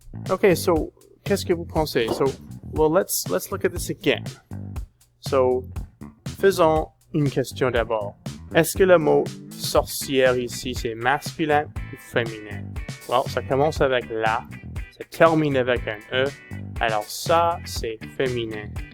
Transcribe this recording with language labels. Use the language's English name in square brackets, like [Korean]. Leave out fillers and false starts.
[French] Okay, so, qu'est-ce que vous pensez? [English] So, well, let's look at this again. [French] So, faisons une question d'abord. Est-ce que le mot sorcière ici, c'est masculin ou féminin? Well, ça commence avec la, ça termine avec un E, alors ça, c'est féminin.